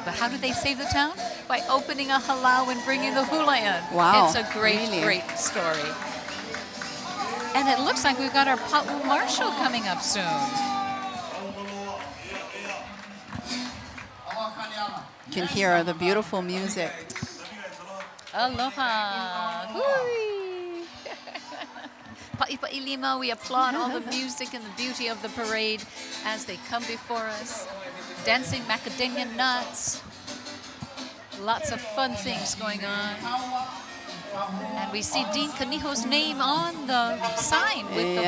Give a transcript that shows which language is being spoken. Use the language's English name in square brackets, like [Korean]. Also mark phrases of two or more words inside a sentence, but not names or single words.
[English] But how do they save the town? By opening a halau and bringing the hula in. Wow. It's a great, Really? great story. And it looks like we've got our Punaluʻu Marshal coming up soon. You can hear the beautiful music. [Hawaiian] Aloha. Hui. Paʻipaʻi lima, [English] we applaud all the music and the beauty of the parade as they come before us. Dancing macadamia nuts. Lots of fun things going on. And we see Dean Kaniho's name on the sign with the